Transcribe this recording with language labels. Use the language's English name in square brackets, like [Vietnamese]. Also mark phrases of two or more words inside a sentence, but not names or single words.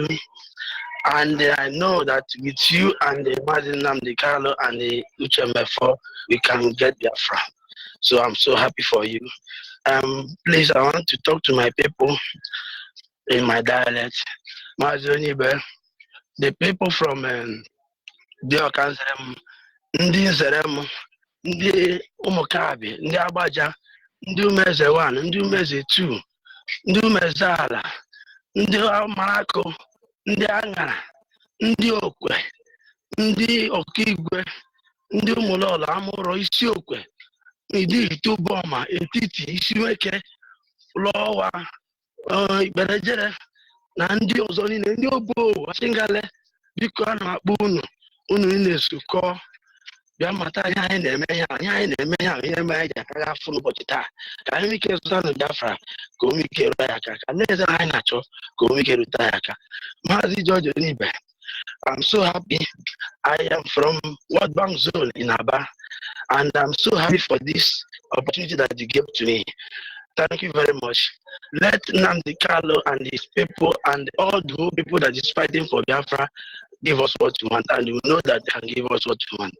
[English] And I know that with you and the Mazin Namdi Carlo and the UCMF4, we can get Biafra. So I'm so happy for you. Please, I want to talk to my people in my dialect. [Igbo] Onyibe, [English] the people from the [Igbo] Okanserem, Ndi Nserem, Ndi Umukabi, Ndi Abaja, Ndi Umeze 1, Ndi Umeze 2, Ndi Umeze Ala, Ndi Amarako, Ndi Angara, Ndị Okwe, Ndị Okigwe, Ndị Ụmụlọlọ Amụrụ Isiokwe, Ndị Itubọma, Etiti, Isiweke, Lọwa, Ikperejere, na ndị ọzọ niile, ndị Obo, Achingale, biko a na-akpọ unu na-esukọ bịa mata ihe anyị na-eme ihe ihe mere anyị ji aka afọ n'ụbọchị taa, ka anyị ike zụta na Biafra, ka o ike rụta ya aka, ka na-eze anyị na-achọ ka o ike rụta ya aka. Maazị George Onyibe, [English] I'm so happy. I am from World Bank Zone in Aba, and I'm so happy for this opportunity that you gave to me. Thank you very much. Let Nnamdi Carlo and his people and all the whole people that is fighting for Biafra give us what we want, and we know that they can give us what we want.